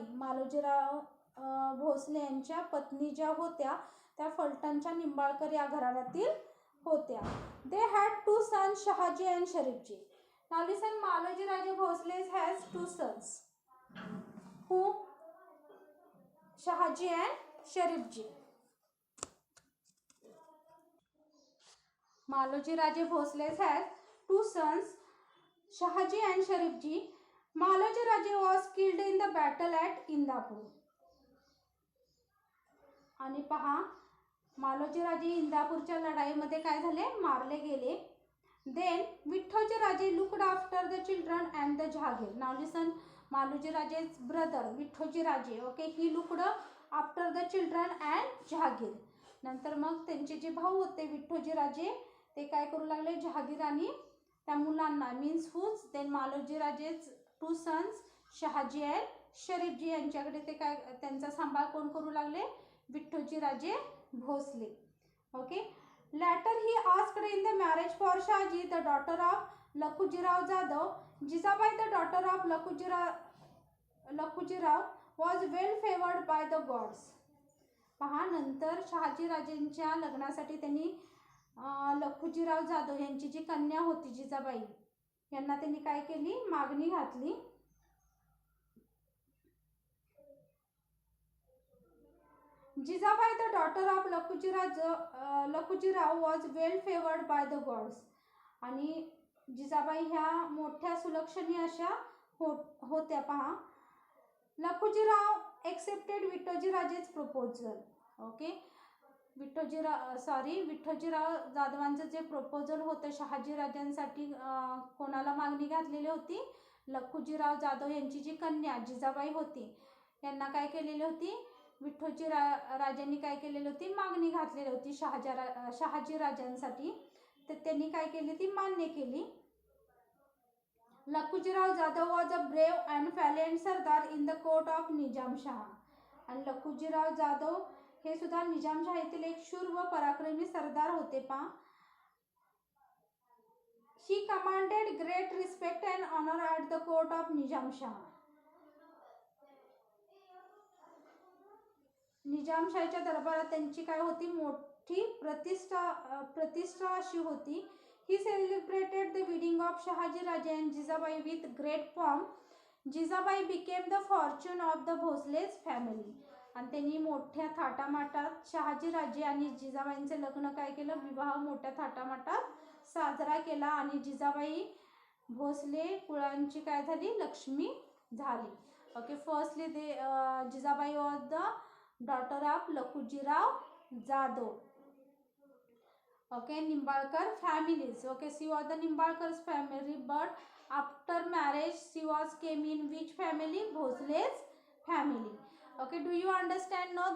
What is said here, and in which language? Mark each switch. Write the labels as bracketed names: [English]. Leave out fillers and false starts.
[Marathi] मालोजीराव भोसले यांच्या पत्नी ज्या होत्या त्या फलटणच्या निंबाळकर या घराण्यातील होत्या. [English] They had two sons, Shahaji and Sharifji. Now listen, Maloji Raje Bhosle has two sons. Who? Shahaji and Sharifji. Maloji Raje Bhosle has two sons, Shahaji and Sharifji. Maloji Raje was killed in the battle at Indapur. [Marathi] आणि पहा, मालोजी राजे इंदापूरच्या लढाईमध्ये काय झाले, मारले गेले. [English] Then Vithoji Raje looked after the children and the Jahagir. Now listen, Maluji Raje's brother Vithoji Raje, okay, he looked after the children and Jahagir. [Marathi] नंतर मग त्यांचे जे भाऊ होते विठ्ठोजी राजे ते काय करू लागले, जहागीर आणि त्या मुलांना [English] means whose then [Marathi] Maloji राजेच [English] 2 sons [Marathi] Shahaji and शरीफजी यांच्याकडे ते काय त्यांचा सांभाळ कोण करू लागले, विठ्ठोजी Raje Bhosale. Okay. [English] Later he asked in the marriage for Shahaji, the daughter of Lakhujirao Jadhav. Jizabai, the daughter of Lakhujirao, was well favored by the gods. [Marathi] पहा, नंतर शहाजी राजेंच्या लग्नासाठी त्यांनी लखुजीराव जाधव यांची जी कन्या होती जिजाबाई यांना त्यांनी काय केली, मागणी घातली. [English] Jizabai, the daughter of Lakhujirao, was well favored by the gods. [Marathi] आणि जिजाबाई ह्या मोठ्या सुलक्षणी अशा होत्या. [English] पहा, लखुजीराव एक्सेप्टेड विठ्ठोजी राजेच proposal. Okay. [Marathi] विठ्ठोजीराव जाधवांचं जे प्रपोजल होतं शहाजी राजांसाठी कोणाला मागणी घातलेली होती, लखुजीराव जाधव यांची जी कन्या जिजाबाई होती यांना काय केलेली होती, विठ्ठोजी राजांनी काय केलेली होती, मागणी घातलेली होती शहाजी राजांसाठी. तर त्यांनी काय केली, ती मान्य केली. [English] Lakhujirao Jadhav was a brave and valiant sardar in the court of Nizamshah. [Marathi] आणि लखुजीराव जाधव हे सुद्धा निजामशाहीतील एक शूर व पराक्रमी सरदार होते. [English] पहा, she commanded great respect and honor at the court of Nizamshah. [Marathi] निजामशाहीच्या दरबारात त्यांची काय होती, मोठी प्रतिष्ठा अशी होती. [English] He celebrated the wedding of Shahaji Raje and Jizabai with great pomp. Jizabai became the fortune of the Bhosle's family. [Marathi] आणि त्यांनी मोठ्या थाटामाटात शहाजी राजे आणि जिजाबाईंचे लग्न काय केलं, विवाह मोठ्या थाटामाटात साजरा केला. आणि जिजाबाई भोसले कुळांची काय झाली, लक्ष्मी झाली. Okay. [English] Firstly Jijabai was the daughter of Lakhujirao Jadhav. Okay, Nimbalkar families. Okay, she was the Nimbalkar's family, but after marriage she came in which family? Bhosle's family. Okay, do you understand? No.